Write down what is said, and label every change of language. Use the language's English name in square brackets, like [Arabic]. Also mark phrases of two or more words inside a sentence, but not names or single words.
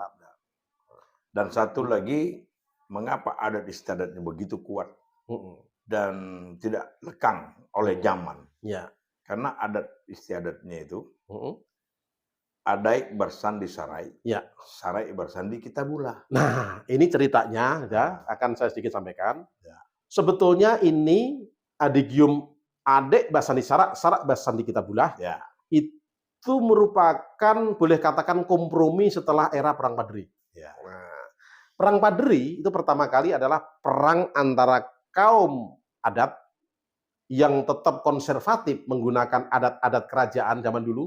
[Indonesian] Dan satu lagi, mengapa adat istiadatnya begitu kuat dan tidak lekang oleh zaman? Ya. Karena adat istiadatnya itu, [Minangkabau] Adaik bersandi sarai, sarai bersandi Kitabullah. [Indonesian] Nah, ini ceritanya, akan saya sedikit sampaikan. Sebetulnya ini adegium [Minangkabau] Adek basandi sarak, sarak basandi Kitabullah. [Indonesian] itu merupakan boleh katakan kompromi setelah era Perang Padri. Ya. Nah, Perang Padri itu pertama kali adalah perang antara kaum adat yang tetap konservatif menggunakan adat-adat kerajaan zaman dulu,